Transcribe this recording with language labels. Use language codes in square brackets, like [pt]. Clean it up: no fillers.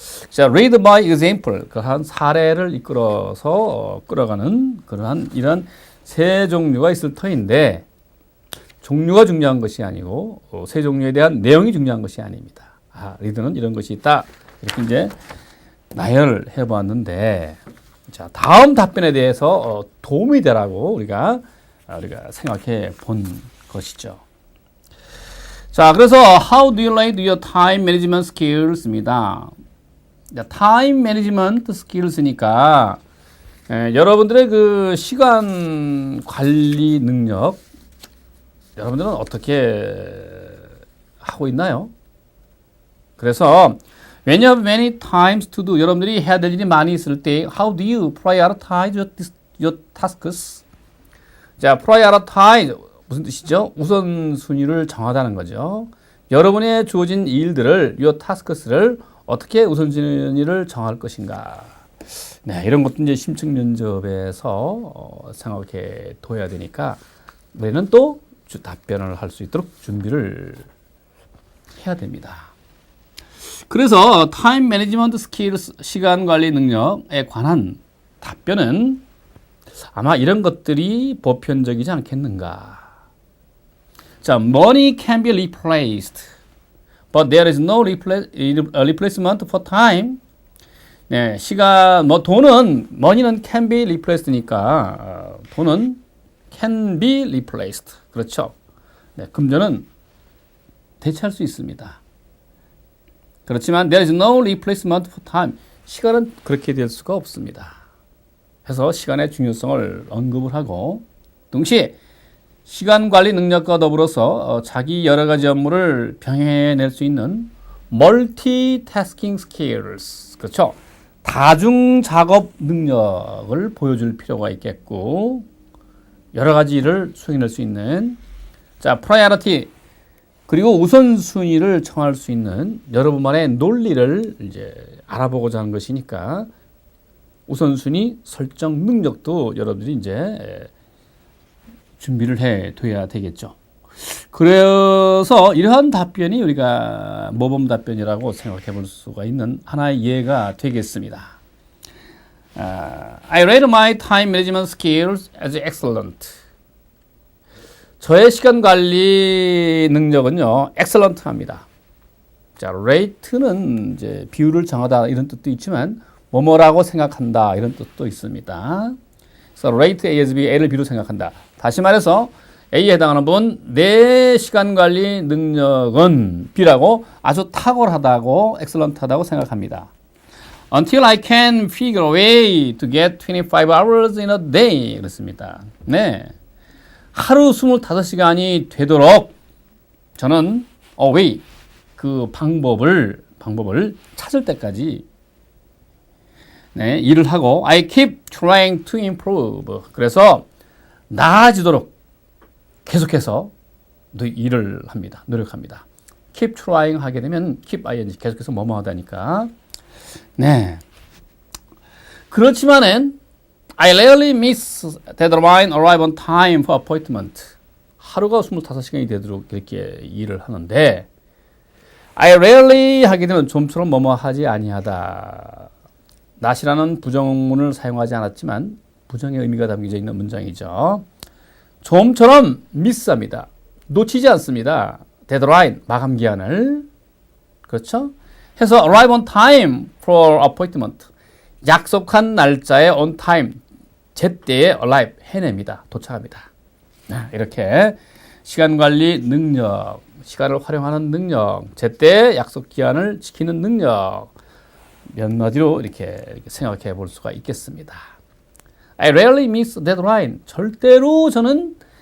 [ko] 자, [en] lead by example, [ko] 그한 사례를 이끌어서 끌어가는 그러한 이런 세 종류가 있을 터인데, 종류가 중요한 것이 아니고 세 종류에 대한 내용이 중요한 것이 아닙니다. 리더는 이런 것이 있다. 이렇게 이제 나열해 보았는데, 자, 다음 답변에 대해서 도움이 되라고 우리가 생각해 본 것이죠. 자, 그래서 [en] how do you rate your time management skills입니다. [ko] time management skills니까 여러분들의 그 시간 관리 능력 여러분들은 어떻게 하고 있나요? [en] 그래서 when you have many times to do, [ko] 여러분들이 해야 될 일이 많이 있을 때 [en] how do you prioritize your tasks? [ko] 자, prioritize 무슨 뜻이죠? 우선순위를 정하다는 거죠. 여러분의 주어진 일들을 your tasks를 어떻게 우선순위를 정할 것인가? 네, 이런 것도 이제 심층 면접에서 생각해 둬야 되니까 우리는 또 답변을 할 수 있도록 준비를 해야 됩니다. 그래서 타임 매니지먼트 스킬스, 시간 관리 능력에 관한 답변은 아마 이런 것들이 보편적이지 않겠는가. [en] 자, money can be replaced, but there is no replacement for time. 네, [ko] 시간, 돈은, [en] money는 can be replaced니까, 돈은 can be replaced. [ko] 그렇죠. 네, 금전은 대체할 수 있습니다. 그렇지만 [en] there is no replacement for time. [ko] 시간은 그렇게 될 수가 없습니다. 그래서 시간의 중요성을 언급을 하고 동시에 시간 관리 능력과 더불어서 자기 여러 가지 업무를 병행해낼 수 있는 multitasking skills. 그렇죠. 다중 작업 능력을 보여줄 필요가 있겠고 여러 가지 일을 수행할 수 있는 자, priority 그리고 우선순위를 정할 수 있는 여러분만의 논리를 이제 알아보고자 하는 것이니까 우선순위 설정 능력도 여러분들이 이제 준비를 해 둬야 되겠죠. 그래서 이러한 답변이 우리가 모범 답변이라고 생각해 볼 수가 있는 하나의 예가 되겠습니다. [en] I rate my time management skills as excellent. [ko] 저의 시간 관리 능력은요, excellent합니다. 자, rate는 이제 비율을 정하다 이런 뜻도 있지만 뭐뭐라고 생각한다 이런 뜻도 있습니다. 그래서 rate A as B, A를 B로 생각한다. 다시 말해서 A에 해당하는 부분 내 시간 관리 능력은 B라고 아주 탁월하다고 excellent하다고 생각합니다. [en] Until I can figure a way to get 25 hours in a day. [ko] 그렇습니다. 네. 하루 25시간이 되도록 저는 a way, 그 방법을 찾을 때까지 네, 일을 하고 [en] I keep trying to improve. [ko] 그래서 나아지도록 계속해서 일을 합니다. 노력합니다. keep trying 하게 되면 keep ing 계속해서 뭐뭐 하다니까. 네. [en] 그렇지만은 I rarely miss deadline, arrive on time for appointment. [ko] 하루가 25시간이 되도록 이렇게 일을 하는데 [en] I rarely [ko] 하게 되면 좀처럼 뭐뭐 하지 아니하다. not이라는 부정문을 사용하지 않았지만 부정의 의미가 담겨져 있는 문장이죠. 좀처럼 미스합니다. 놓치지 않습니다. deadline, 마감 기한을. 그렇죠? 해서 [en] arrive on time for appointment. [ko] 약속한 날짜에 on time, 제때에 arrive, 해냅니다. 도착합니다. 이렇게 시간 관리 능력, 시간을 활용하는 능력, 제때 약속 기한을 지키는 능력, 몇 마디로 이렇게 생각해 볼 수가 있겠습니다. [en] I rarely miss deadline. [ko] 절대로 저는